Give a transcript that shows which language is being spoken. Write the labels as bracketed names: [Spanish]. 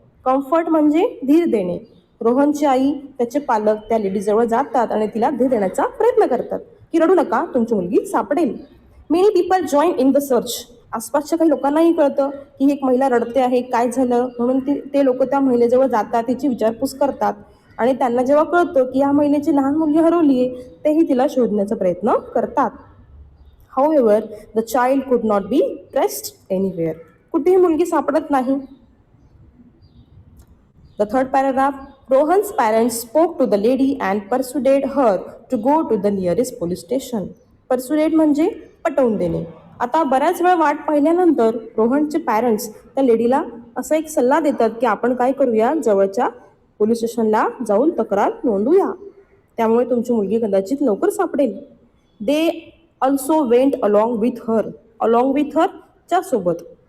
[Marathi] Comfort म्हणजे धीर देणे. रोहनची आई, त्याचे पालक त्या लेडीजवळ जातात आणि तिला धीर देण्याचा प्रयत्न करतात की रडू नका, तुमची मुलगी सापडेल. [English] Many people join in the search. [Marathi] आसपासच्या काही लोकांनाही कळतं की एक महिला रडते आहे, काय झालं, म्हणून ते लोक त्या महिलेजवळ जातात, तिची विचारपूस करतात आणि त्यांना जेव्हा कळतं की या महिलेची लहान मुलगी हरवली आहे, तेही तिला शोधण्याचा प्रयत्न करतात. [English] However, the child could not be traced anywhere. [Marathi] कुठेही मुलगी सापडत नाही. [English] The third paragraph, Rohan's parents spoke to the lady and persuaded her to go to the nearest police station. [Marathi] Persuade म्हणजे पटवून देणे. आता बऱ्याच वेळ वाट पाहिल्यानंतर रोहनचे पॅरेंट्स त्या लेडीला असा एक सल्ला देतात की आपण काय करूया, जवळच्या पोलीस स्टेशनला जाऊन तक्रार नोंदवूया, त्यामुळे तुमची मुलगी कदाचित लवकर सापडेल. [English] they also went along with her [Marathi] च्या सोबत.